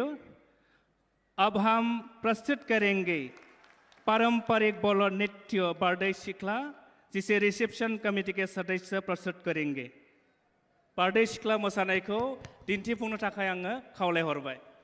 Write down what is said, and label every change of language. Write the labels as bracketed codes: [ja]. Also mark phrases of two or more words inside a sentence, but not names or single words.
[hi] अब हम प्रस्तुत करेंगे पारंपरिक बोलो नृत्य बारदै सिख्ला, जिसे रिसेप्शन कमिटी के सदस्य प्रस्तुत करेंगे। [brx] बारदै सिख्ला मोसानायखौ दिन्थिफुंनो थाखाय आङो खावलायहरबाय।